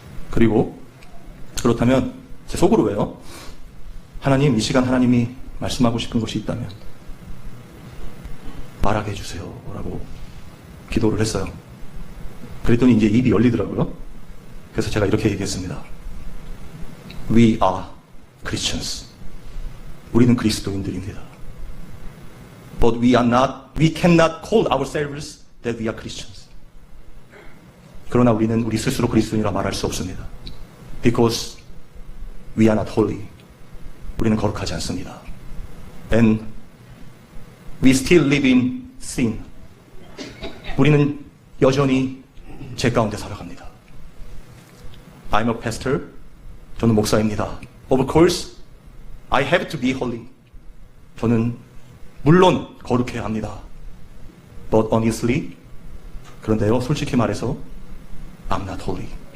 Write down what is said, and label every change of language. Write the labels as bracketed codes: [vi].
[ko] 그리고 그렇다면 제 속으로 왜요? 하나님, 이 시간 하나님이 말씀하고 싶은 것이 있다면 말하게 해주세요 라고 기도를 했어요. 그랬더니 이제 입이 열리더라고요. 그래서 제가 이렇게 얘기했습니다. [en] We are Christians. [ko] 우리는 그리스도인들입니다. [en] But we cannot call ourselves that we are Christians. [ko] 그러나 우리는 우리 스스로 그리스도인이라 말할 수 없습니다. [en] Because we are not holy. [ko] 우리는 거룩하지 않습니다. [en] And we still live in sin. [ko] 우리는 여전히 죄 가운데 살아갑니다. [en] I'm a pastor. [ko] 저는 목사입니다. [en] Of course, I have to be holy. [ko] 저는 물론 거룩해야 합니다. [en] But honestly, [ko] 그런데요, 솔직히 말해서 [en] I'm not holy.